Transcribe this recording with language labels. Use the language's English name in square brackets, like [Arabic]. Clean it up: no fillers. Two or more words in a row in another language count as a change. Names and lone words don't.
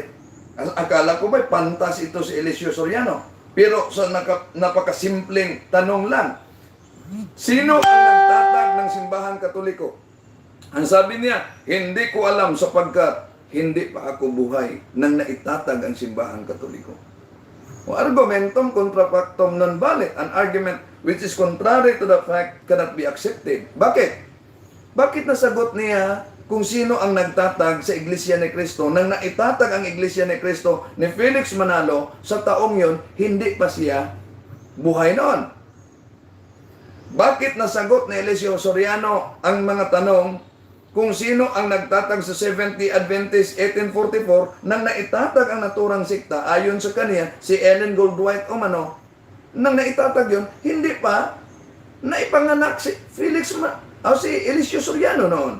[Filipino] Akala ko ba'y pantas ito si Eliseo Soriano? Pero sa napakasimpleng tanong lang, sino ang nagtatag ng simbahan Katoliko? Ang sabi niya, hindi ko alam sapagkat hindi pa ako buhay nang naitatag ang simbahan Katoliko. [Latin] O argumentum contra factum non valid. [English] An argument which is contrary to the fact cannot be accepted. [Filipino] Bakit? Bakit nasagot niya kung sino ang nagtatag sa Iglesia ni Cristo nang naitatag ang Iglesia ni Cristo ni Felix Manalo sa taong yon, hindi pa siya buhay noon? Bakit nasagot ni Eliseo Soriano ang mga tanong kung sino ang nagtatag sa 70 Adventist 1844 nang naitatag ang naturang sikta ayon sa kanya, si Ellen Goldwhite umano, nang naitatag yun, hindi pa naipanganak si si Eliseo Soriano noon.